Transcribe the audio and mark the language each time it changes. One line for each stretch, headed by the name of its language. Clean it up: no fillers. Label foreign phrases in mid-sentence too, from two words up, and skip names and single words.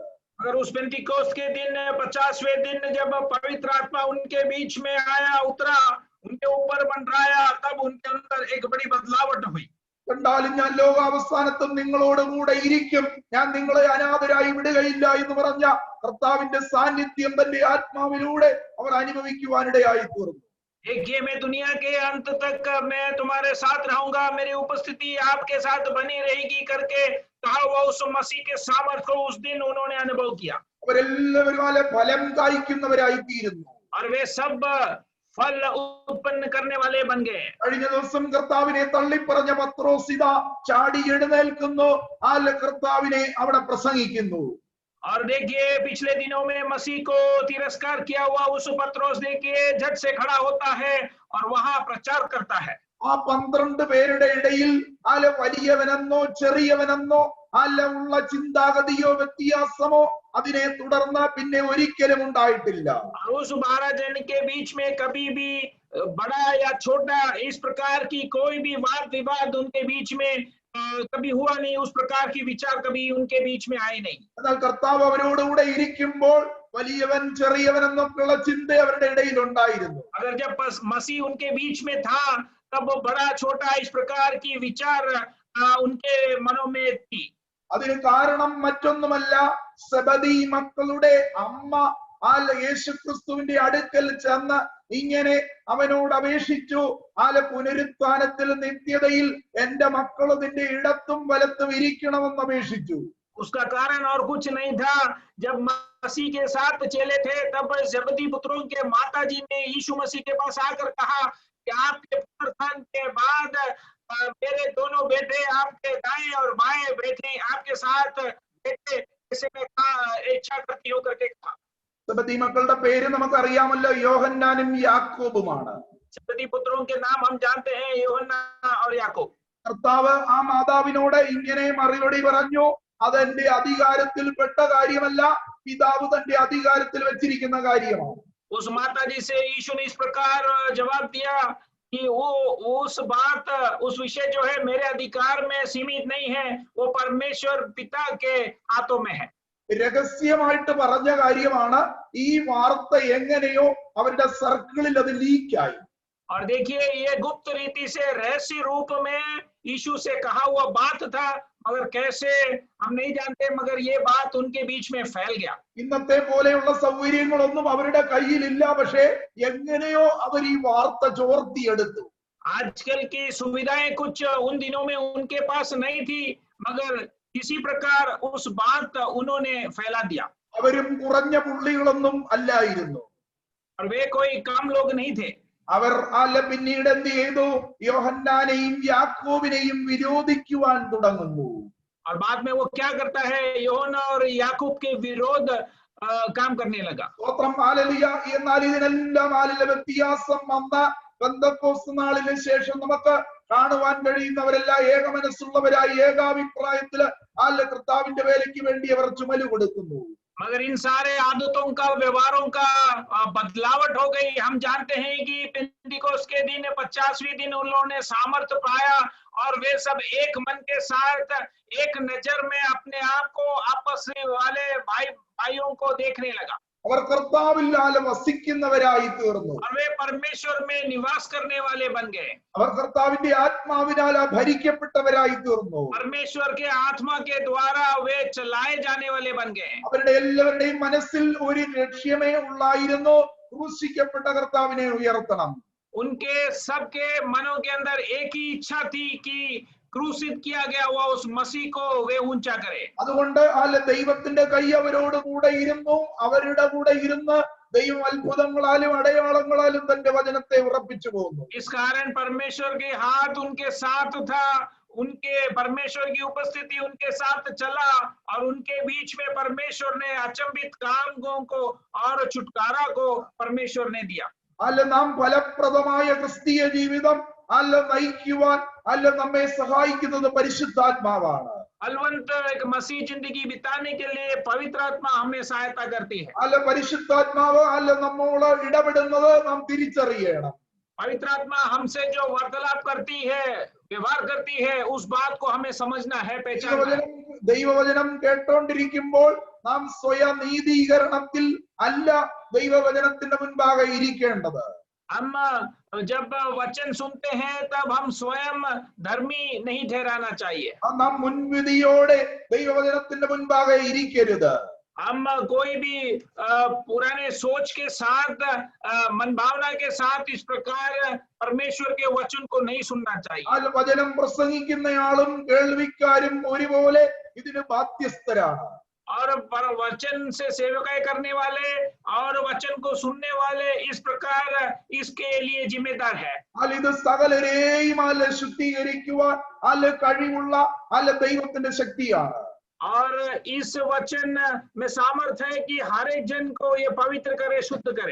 Hindi: अगर उस पेंटिकोस्त के दिन 50वें दिन जब पवित्र आत्मा उनके बीच में आया, उतरा, उनके ऊपर मंडराया, तब उनके अंदर एक बड़ी बदलावट हुई.
Malayalam: കണ്ടാലും ഞാൻ ലോകാവസാനത്തും നിങ്ങളോട് കൂടെ ഇരിക്കും, ഞാൻ നിങ്ങളെ അനാഥരായി വിടുകയില്ല എന്ന് പറഞ്ഞ കർത്താവിന്റെ സാന്നിധ്യം തന്റെ ആത്മാവിലൂടെ അവർ അനുഭവിക്കുവാനിടയായി തീർന്നു.
Hindi: देखिए मैं दुनिया के अंत तक मैं तुम्हारे साथ रहूंगा, मेरी उपस्थिति आपके साथ बनी रहेगी करके कहा हुआ उस मसीह के सामर्थ्य को उस दिन उन्होंने अनुभव किया.
Malayalam: അവരെല്ലാവരും ഫലം കായ്ക്കുന്നവരായി തീരുന്നു.
Hindi: और वे सब फल उत्पन्न करने वाले बन गए.
Malayalam: കഴിഞ്ഞ ദിവസം കർത്താവിനെ തള്ളിപ്പറഞ്ഞ പത്രോസ് ഇതാ ചാടി എഴുന്നേൽക്കുന്നു, കർത്താവിനെ അവിടെ പ്രസംഗിക്കുന്നു.
Hindi: और देखिए पिछले दिनों में मसीह को तिरस्कार किया हुआ उस पत्रोस देखिए झट से खड़ा होता है और वहां प्रचार करता है.
Malayalam: ആ 12 പേരുടെ ഇടയിൽ വലിയവനെന്നോ ചെറിയവനെന്നോ ഉള്ള ചിന്താഗതിയോ വ്യത്യാസമോ അതിനെ തുടർന്ന് പിന്നെ ഒരിക്കലും ഉണ്ടായിട്ടില്ല.
Hindi: उस 12 जन के बीच में कभी भी बड़ा या छोटा इस प्रकार की कोई भी वाद विवाद उनके बीच में कभी हुआ नहीं, उस प्रकार की विचार कभी उनके बीच में आए नहीं।
Malayalam: എന്നാൽ കർത്താവ് അവരോടുകൂടെ ഇരിക്കുമ്പോൾ വലിയവൻ ചെറിയവൻ എന്നൊക്കെയുള്ള ചിന്ത അവരുടെ ഇടയിൽ ഉണ്ടായിരുന്നു.
Hindi: अगर जब मसीह उनके बीच में था तब वो बड़ा छोटा इस प्रकार की विचार उनके मनों में थी।
Malayalam: അതിന് കാരണം മറ്റൊന്നുമല്ല, സെബദി മക്കളുടെ അമ്മ യേശുക്രിസ്തുവിന്റെ അടുക്കൽ ചെന്ന് ഇങ്ങനെ അവനോട് അപേക്ഷിച്ചു, പുനരുത്ഥാനത്തിൽ നിത്യതയിൽ എന്റെ മക്കൾ നിന്റെ ഇടത്തും വലത്തും ഇരിക്കണമെന്ന് അപേക്ഷിച്ചു.
Hindi: उसका कारण और कुछ नहीं था। जब मसीह के साथ चले थे तब जबदी पुत्रों के माताजी ने यीशु मसीह के पास आकर कहा कि आपके पुनरुत्थान के बाद मेरे दोनों बेटे आपके दाएं और बाएं बैठे आपके साथ बैठे, इसे मैं इच्छा करती हूँ करके कहा।
Malayalam: സെബദി മക്കളുടെ പേര് നമുക്കറിയാമല്ലോ, യോഹന്നാനും യാക്കോബുമാണ്.
Hindi: जबदी पुत्रों के नाम हम जानते हैं, യോഹന്നാൻ और याकूब।
Malayalam: കർത്താവ് ആ മാതാവിനോട് ഇങ്ങനെ മറുപടി പറഞ്ഞു, അതെന്റെ അധികാരത്തിൽപ്പെട്ട കാര്യമല്ല, പിതാവ് തന്റെ അധികാരത്തിൽ വെച്ചിരിക്കുന്ന കാര്യമാണ്.
Hindi: उस माताजी से यीशु ने इस प्रकार जवाब दिया कि वो उस बात उस विषय जो है मेरे अधिकार में सीमित नहीं है, वो परमेश्वर पिता के हाथों में है।
Malayalam: രഹസ്യമായിട്ട് പറഞ്ഞ കാര്യമാണ്. ഈ വാർത്ത എങ്ങനെയോ അവരുടെ സർക്കിളിൽ അത് ലീക്കായി.
Hindi: और देखिए ये गुप्त रीति से रहस्य रूप में यीशु से कहा हुआ बात था, मगर कैसे हम नहीं जानते, मगर ये बात उनके बीच में फैल गया।
Malayalam: ഇന്നത്തെ പോലെയുള്ള സൗകര്യങ്ങളൊന്നും അവരുടെ കയ്യിലില്ല, പക്ഷേ എങ്ങനെയോ അവർ ഈ വാർത്ത ചോർത്തിയെടുത്തു.
Hindi: आजकल की सुविधाएं कुछ उन दिनों में उनके पास नहीं थी, मगर किसी प्रकार उस बात उन्होंने फैला दिया।
Malayalam: അവരും കുറഞ്ഞ പുള്ളികളൊന്നും അല്ലായിരുന്നു.
Hindi: और वे कोई कम लोग नहीं थे।
Malayalam: അവർ പിന്നീട് എന്ത് ചെയ്തു? യോഹന്നാനെയും യാക്കോബിനെയും വിരോധിക്കുവാൻ തുടങ്ങുന്നു.
Hindi: और बाद में वो क्या करता है? യോഹന്നാൻ और याकूब के विरोध काम करने लगा।
Malayalam: സ്തോത്രം, ഹല്ലേലൂയ. എന്നാൽ ഇതിനെല്ലാം വ്യത്യാസം വന്ന പെന്തക്കോസ്ത് നാളിന് ശേഷം നമുക്ക് കാണുവാൻ കഴിയുന്നവരെല്ലാം ഏകമനസ്സുള്ളവരായി ഏകാഭിപ്രായത്തില് കർത്താവിന്റെ വേലയ്ക്ക് വേണ്ടി അവർ ചുമല് കൊടുക്കുന്നു.
Hindi: मगर इन सारे आदतों का, व्यवहारों का बदलावट हो गई। हम जानते हैं कि पेंटिकोस्त के दिन 50वें दिन उन लोगों ने सामर्थ्य पाया और वे सब एक मन के साथ एक नजर में अपने आप को आपस वाले भाइयों को देखने लगा।
Malayalam: അവർ കർത്താവിൽ വസിക്കുന്നവരായി തീർന്നു.
Hindi: और वे परमेश्वर में निवास करने वाले बन गए।
Malayalam: അവർ കർത്താവിന്റെ ആത്മാവിനാൽ ഭരിക്കപ്പെട്ടവരായി തീർന്നു.
Hindi: परमेश्वर के आत्मा के द्वारा वे चलाए जाने वाले बन गए।
Malayalam: അവരുടെ എല്ലാവരുടെയും മനസ്സിൽ ഒരു ലക്ഷ്യമേ ഉള്ളായിരുന്നു, ക്രൂശിക്കപ്പെട്ട കർത്താവിനെ ഉയർത്തണം.
Hindi: उनके सबके मनों के अंदर एक ही इच्छा थी कि क्रूसित किया गया हुआ उस मसीह को वे ऊंचा करे।
Malayalam: അതുകൊണ്ട് ദൈവത്തിന്റെ കൈ അവരോട് കൂടെ ഇരുന്നു. അവരുടെ കൂടെ ഇരുന്ന് ദൈവം അത്ഭുതങ്ങളാലും അടയാളങ്ങളാലും തന്റെ വചനത്തെ ഉറപ്പിച്ചു പോകുന്നു.
Hindi: इस कारण परमेश्वर के हाथ उनके साथ था, उनके परमेश्वर की उपस्थिति उनके साथ चला और उनके बीच में परमेश्वर ने अचंभित कामों को और छुटकारा को परमेश्वर ने दिया।
Malayalam: നാം ഫലപ്രദമായ ക്രിസ്തീയ ജീവിതം നയിക്കുവാൻ നമ്മെ സഹായിക്കുന്നത് പരിശുദ്ധാത്മാവാണ്.
Hindi: फलवंत एक मसीह जिंदगी बिताने के लिए पवित्र आत्मा हमें सहायता करती है।
Malayalam: പരിശുദ്ധാത്മാവ് നമ്മോട് ഇടപെടുന്നത് നാം തിരിച്ചറിയണം.
Hindi: पवित्र आत्मा हमसे जो वार्तालाप करती है, व्यवहार करती है, उस बात को हमें समझना है, पहचानना है।
Malayalam: ദൈവവചനം കേട്ടോണ്ടിരിക്കുമ്പോൾ നാം സ്വയം നീതീകരണത്തിൽ അല്ല ദൈവവചനത്തിന്റെ മുൻപാകെ ഇരിക്കേണ്ടത്.
Hindi: हम जब वचन सुनते हैं तब हम स्वयं धर्मी नहीं ठहराना चाहिए।
Malayalam: നാം മുൻവിധിയോടെ ദൈവവചനത്തിന്റെ മുൻപാകെ ഇരിക്കരുത്.
Hindi: हम कोई भी पुराने सोच के साथ, मन भावना के साथ इस प्रकार परमेश्वर के वचन को नहीं सुनना चाहिए।
Malayalam: വചനം പ്രസംഗിക്കുന്നയാളും കേൾവിക്കാരും ഒരുപോലെ ഇതിന് ബാധ്യസ്ഥരാണ്.
Hindi: और वचन से सेवकाई करने वाले और वचन को सुनने वाले इस प्रकार इसके लिए जिम्मेदार है।
Malayalam: ഇത് സകലരെയും ശുദ്ധീകരിക്കുവാൻ കഴിവുള്ള ദൈവത്തിന്റെ ശക്തിയാണ്.
Hindi: और इस वचन में सामर्थ है कि हर एक जन को ये पवित्र करे, शुद्ध करे।